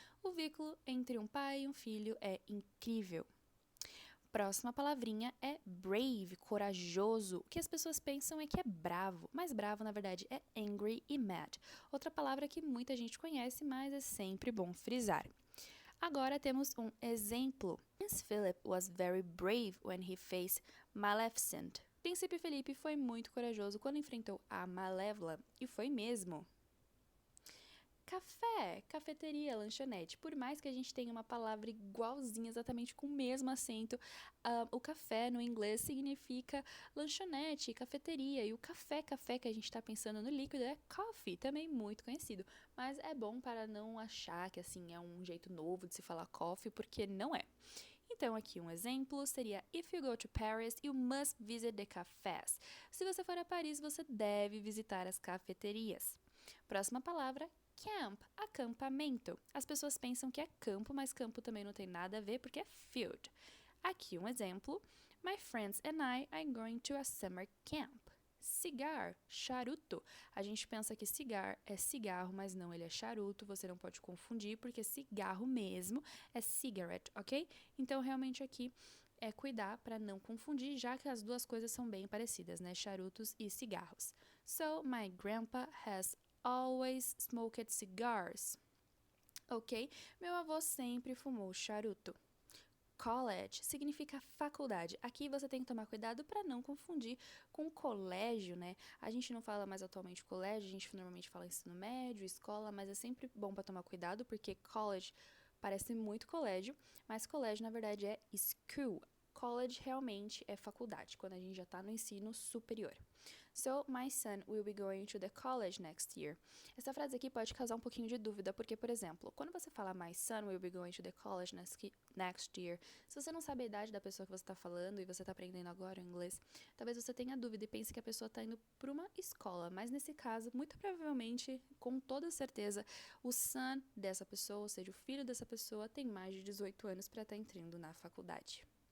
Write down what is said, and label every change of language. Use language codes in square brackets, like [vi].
[pt] O vínculo entre um pai e um filho é incrível. Próxima palavrinha é brave, corajoso. O que as pessoas pensam é que é bravo, mas bravo na verdade é angry e mad. Outra palavra que muita gente conhece, mas é sempre bom frisar. Agora temos um exemplo. [en] Prince Philip was very brave when he faced Maleficent. [pt] Príncipe Felipe foi muito corajoso quando enfrentou a Malévola, e foi mesmo. Café, cafeteria, lanchonete. Por mais que a gente tenha uma palavra igualzinha, exatamente com o mesmo acento, o café no inglês significa lanchonete, cafeteria. E o café que a gente está pensando no líquido é coffee, também muito conhecido. Mas é bom para não achar que assim é um jeito novo de se falar coffee, porque não é. Então, aqui um exemplo seria [en] If you go to Paris, you must visit the cafés. [pt] Se você for a Paris, você deve visitar as cafeterias. Próxima palavra, camp, acampamento. As pessoas pensam que é campo, mas campo também não tem nada a ver porque é field. Aqui um exemplo. [en] My friends and I are going to a summer camp. [pt] Cigar, charuto. A gente pensa que cigar é cigarro, mas não, ele é charuto. Você não pode confundir, porque cigarro mesmo é cigarette, ok? Então, realmente aqui é cuidar para não confundir, já que as duas coisas são bem parecidas, né? Charutos e cigarros. [en] So, my grandpa has always smoked cigars. Ok? [pt] Meu avô sempre fumou charuto. College significa faculdade. Aqui você tem que tomar cuidado para não confundir com colégio, né? A gente não fala mais atualmente colégio, a gente normalmente fala ensino médio, escola, mas é sempre bom para tomar cuidado porque college parece muito colégio, mas colégio na verdade é school. College realmente é faculdade, quando a gente já está no ensino superior. [en] So, my son will be going to the college next year. [pt] Essa frase aqui pode causar um pouquinho de dúvida, porque, por exemplo, quando você fala [en] my son will be going to the college next year, [pt] se você não sabe a idade da pessoa que você está falando e você está aprendendo agora o inglês, talvez você tenha dúvida e pense que a pessoa está indo para uma escola, mas nesse caso, muito provavelmente, com toda certeza, o son dessa pessoa, ou seja, o filho dessa pessoa, tem mais de 18 anos para estar entrando na faculdade.